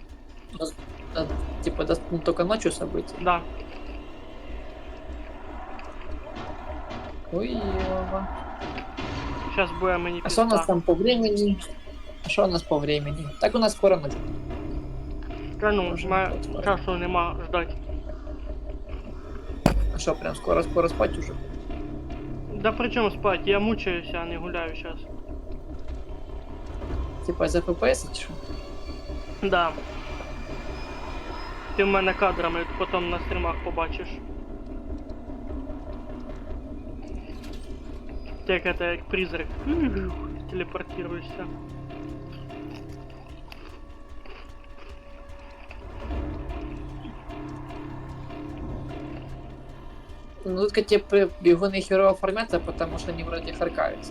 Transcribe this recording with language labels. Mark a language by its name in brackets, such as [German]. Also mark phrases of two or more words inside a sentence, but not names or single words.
[Russian] Типа доступно только ночью события. Да. Ой, ёва. Сейчас будем и не А что у нас пизда. там по времени? А что у нас по времени? Так у нас скоро ночь. Да ну, [Ukrainian] Може, на от скоро. часу нема ждать. [Russian] А что, прям скоро спать уже? Да при чем спать? Я мучаюсь, а не гуляю сейчас. Типа из FPS [Ukrainian] чи що? [Russian] Да. [Ukrainian] Ти в мене кадрами потім на стрімах побачиш. Ти як это, як призрак. [Russian] Телепортируешься. Ну тут типа бегуны херово формятся, потому что они вроде харкаются.